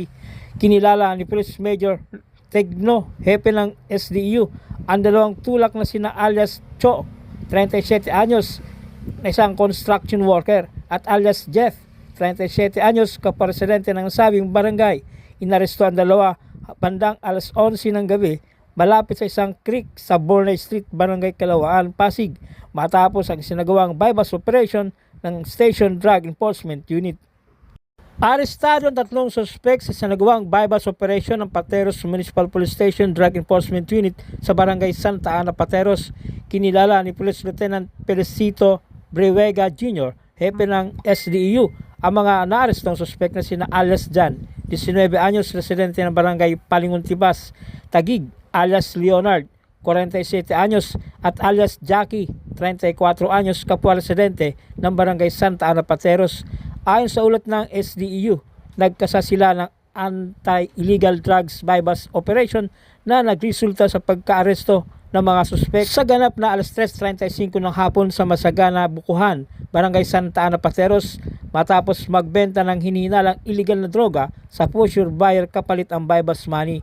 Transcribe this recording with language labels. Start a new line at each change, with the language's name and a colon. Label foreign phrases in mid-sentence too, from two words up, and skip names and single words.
Filipino: Kinilala ni Police Major Tigno, hepe ng SDEU, ang dalawang tulak na sina alias Cho, 37 anyos, na isang
English: construction worker,
Filipino: at alias Jeff, 37 anyos, kapresidente ng nasabing barangay. Inaresto ang dalawa bandang alas 11 ng gabi malapit sa isang creek sa Bornay Street, Barangay Kalawaan, Pasig, matapos ang sinagawang
English: bypass operation
Filipino: ng Station Drug Enforcement Unit. Arestado ang 3 suspects sa sinagawang
English: bypass operation
Filipino: ng Pateros Municipal Police Station Drug Enforcement Unit sa Barangay Santa Ana, Pateros. Kinilala ni Police Lieutenant Felicito Brewega Jr., hepe ng SDEU, ang mga naarestong suspect na sina alias Jan, 19 anyos, residente ng barangay Palinguntibas, Taguig, alias Leonard, 47 anyos, at alias Jackie, 34 anyos, kapwa residente ng barangay Santa Ana, Pateros. Ayon sa ulat ng SDEU, nagkasa sila ng
English: anti-illegal drugs bypass operation
Filipino: na nagresulta sa pagkaaresto ng mga suspect sa ganap na alas 3:35 ng hapon sa Masagana, Bukuhan, Barangay Santa Ana, Pateros, matapos magbenta ng hinihinalang illegal na droga sa
English: pusher buyer
Filipino: kapalit ang
English: bypass money.